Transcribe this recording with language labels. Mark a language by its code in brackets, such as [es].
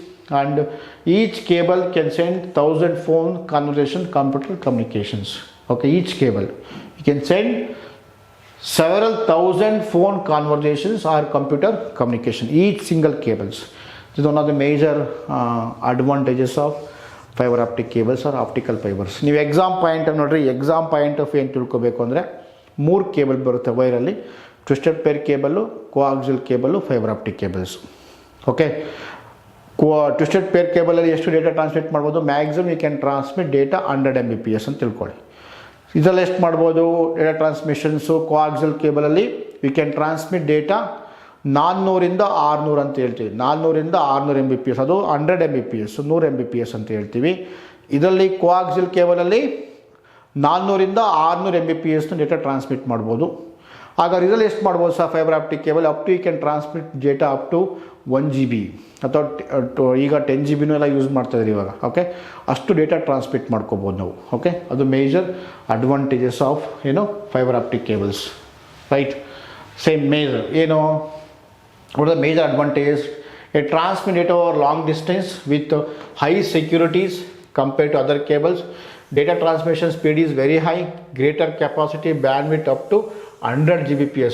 [en] and each cable can send 1000 phone conversation computer communications. Okay, each cable you can send several thousand phone conversations or computer communication, each single cables. This is one of the major advantages of fiber optic cables or optical fibers. [kn] ನೀವು exam point ನೋಡ್ರಿ, exam point of ಏನು ತಿಳ್ಕೊಬೇಕು ಅಂದರೆ 3 cable ಬರುತ್ತೆ ವೈರಲ್ಲಿ: twisted peer cable, ಕೋಆಕ್ಸಿಲ್ cable, fibre optic cables. Okay, twisted peer ಕೇಬಲಲ್ಲಿ ಎಷ್ಟು data transmit ಮಾಡ್ಬೋದು? [en] maximum you can transmit data 100 Mbps [kn] ಅಂತ ತಿಳ್ಕೊಳ್ಳಿ. ಇದರಲ್ಲಿ ಎಷ್ಟು ಮಾಡ್ಬೋದು data ಟ್ರಾನ್ಸ್ಮಿಷನ್ಸು? ಕೋಆಕ್ಸಿಲ್ ಕೇಬಲಲ್ಲಿ [en] you can transmit data [kn] 400 ಇಂದ 600 ಅಂತ ಹೇಳ್ತೀವಿ. 400 ಇಂದ 600 Mbps, ಅದು 100 Mbps, 100 Mbps ಅಂತ ಹೇಳ್ತೀವಿ. ಇದರಲ್ಲಿ ಕೋಆಕ್ಸಿಲ್ ಕೇಬಲಲ್ಲಿ 400 ಇಂದ 600 Mbps ಡೇಟಾ ಟ್ರಾನ್ಸ್ಮಿಟ್ ಮಾಡ್ಬೋದು. ಹಾಗಾದ್ರೆ ಇದರಲ್ಲಿ ಎಷ್ಟು ಮಾಡ್ಬೋದು sir fibre optic cable? [en] up to you can transmit data up to 1 GB [kn] ಅಥವಾ ಈಗ 10 GB ಎಲ್ಲ ಯೂಸ್ ಮಾಡ್ತಾಯಿದ್ರಿ ಇವಾಗ. ಓಕೆ, ಅಷ್ಟು ಡೇಟಾ ಟ್ರಾನ್ಸ್ಮಿಟ್ ಮಾಡ್ಕೋಬೋದು ನಾವು. ಓಕೆ, ಅದು [en] Major advantages of fibre optic cables, right? [kn] Same major ಏನು? [en] What are the major advantages? It transmits data over long distance with high securities compared to other cables. Data transmission speed is very high, greater capacity bandwidth up to 100 Gbps.